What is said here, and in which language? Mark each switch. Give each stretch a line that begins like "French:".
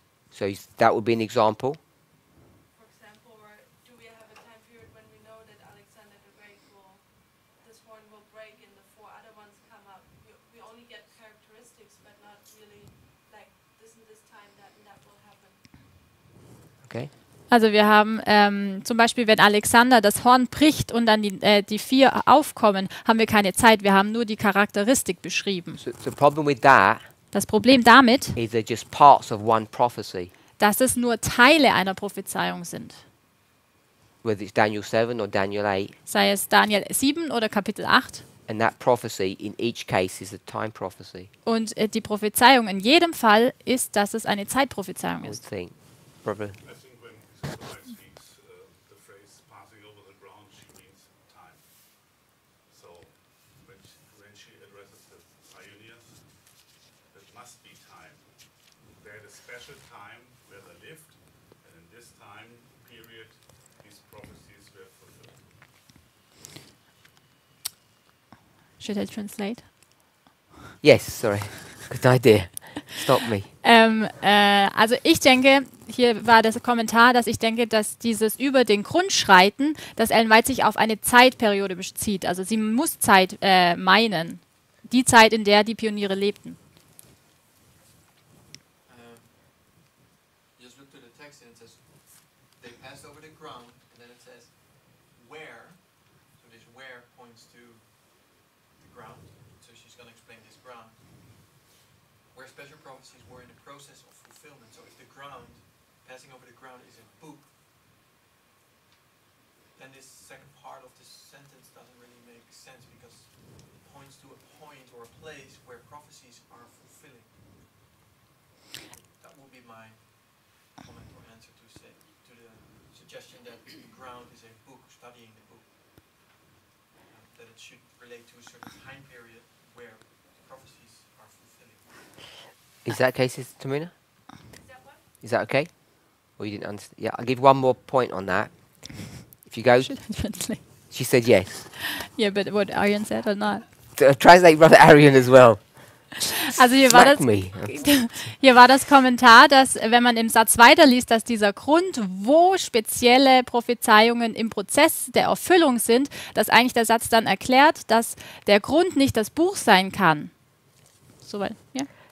English: So that would be an example. For example, or do we have a time period when we know that Alexander the Great this one will break and the 4 other ones come up? We only get characteristics, but not really like this and this time that and that will happen. Okay.
German: Also wir haben zum Beispiel, wenn Alexander das Horn bricht und dann die 4 aufkommen, haben wir keine Zeit. Wir haben nur die Charakteristik beschrieben.
English: So the problem with that
German: Das Problem damit,
English: is they're just parts of one prophecy,
German: dass es nur Teile einer Prophezeiung sind.
English: whether it's Daniel 7 or Daniel 8.
German: Sei es Daniel 7 oder Kapitel 8.
English: And that prophecy in each case is a time prophecy,
German: Und die Prophezeiung in jedem Fall ist, dass es eine Zeitprophezeiung
English: I would
German: ist.
English: think. Brother, I think when Israelite speaks the phrase passing over the ground, she means time. So when she addresses the pioneers, it must be time. They had a special time where they lived, and in this time period, these prophecies were fulfilled. Should I translate? yes, sorry. Good idea. Stop me.
German: Also ich denke, hier war das Kommentar, dass ich denke, dass dieses über den Grund schreiten, dass Ellen White sich auf eine Zeitperiode bezieht. Also sie muss Zeit meinen. Die Zeit, in der die Pioniere lebten.
English: Just look to the text and it says, they passed over the ground, and then it says, where. So this where points to the ground. So she's going to explain this ground. Where special prophecies were in the process of fulfillment. So if the ground, passing over the ground is a book, then this second part of this sentence doesn't really make sense because it points to a point or a place where prophecies are fulfilling. That would be my comment or answer to say to the suggestion that the ground is a book, studying the book. That it should relate to a certain time period where prophecies are fulfilling. Is that okay, Sister Tamina? Is that what? Is that okay? Or you didn't understand? Yeah, I'll give one more point on that. If you go, Should I translate? she said yes. Yeah, but what Arian said or not? Translate Brother Arian as well.
German: Also hier war,
English: Smack
German: das,
English: me.
German: hier war das Kommentar, dass wenn man im Satz weiterliest, dass dieser Grund, wo spezielle Prophezeiungen im Prozess der Erfüllung sind, dass eigentlich der Satz dann erklärt, dass der Grund nicht das Buch sein kann. Soweit, ja.